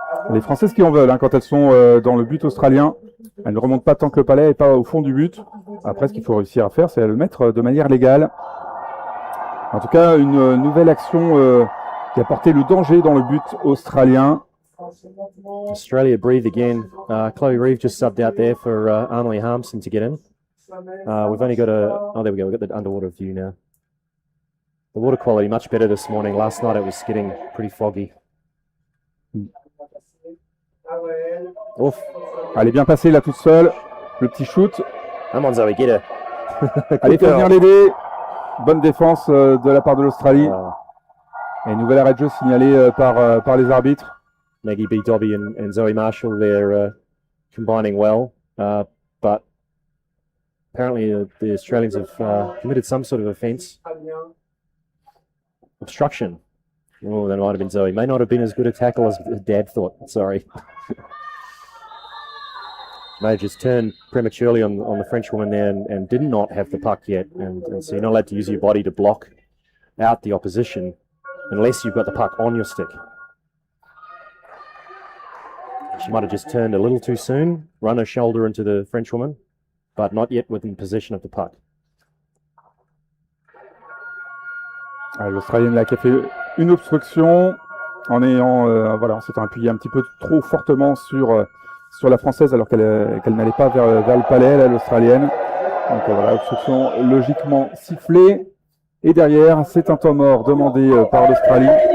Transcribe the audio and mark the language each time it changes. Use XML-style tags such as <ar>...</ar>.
<fr>Les Françaises qui en veulent, quand elles sont dans le but australien, elles ne remontent pas tant que le palais et pas au fond du but. Après, ce qu'il faut réussir à faire, c'est à le mettre de manière légale. En tout cas, une nouvelle action qui a porté le danger dans le but australien.</fr> <en>Australia breathe again. Chloe Reeve just subbed out there for Armley Harmson to get in. We've only got there we go, we've got the underwater view now. The water quality much better this morning. Last night it was getting pretty foggy.</en> <fr>Ouf. Elle est bien passée là toute seule. Le petit shoot.</fr> <en>Come on Zoe, get her.</en> <fr>Allez, faut venir l'aider. Bonne défense de la part de l'Australie. Et nouvelle arrêt de jeu signalé par les arbitres.</fr> <en>Maggie B. Dobby and Zoe Marshall, they're combining well. But apparently the Australians have committed some sort of offence. Obstruction. Oh, that might have been Zoe. May not have been as good a tackle as Dad thought. Sorry. May have just turned prematurely on the French woman there and did not have the puck yet. And so you're not allowed to use your body to block out the opposition unless you've got the puck on your stick. She might have just turned a little too soon, run her shoulder into the French woman, but not yet within possession of the puck.</en> <fr>L'Australienne là qui a fait une obstruction en ayant on s'étant appuyé un petit peu trop fortement sur la Française alors qu'elle n'allait pas vers le palais, là, l'Australienne. Donc voilà, obstruction logiquement sifflée. Et derrière, c'est un temps mort demandé par l'Australie.</fr>